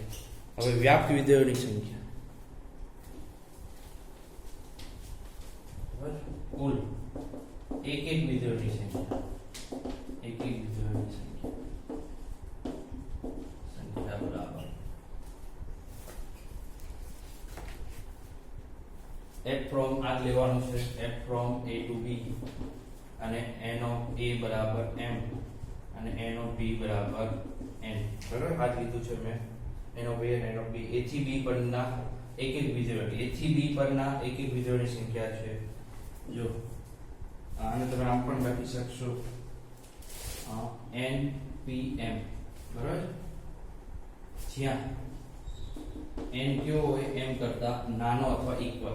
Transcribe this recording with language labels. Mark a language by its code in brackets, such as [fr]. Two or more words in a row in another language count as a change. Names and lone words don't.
[gu] હવે વ્યાપ્ત વિધેયોની સંખ્યા, કુલ એક એક વિધેયોની સંખ્યા, એક એક વિધેયોની સંખ્યા બરાબર f from આ લેવાનું છે, [en] f from a to b [gu] અને [en] n of a [gu] બરાબર m અને [en] n of b [gu] બરાબર n. બરાબર, આ લીધું છે મેં. [en] n of a [gu] અને [en] n of b, [gu] a થી b પરના એક એક વિધેયો, a થી b પરના એક એક વિધેયોની સંખ્યા છે. જો આને તમે આમ પણ લખી શકશો n p m, બરાબર, જ્યાં n કયો હોય m કરતા નાનો અથવા ઇક્વલ.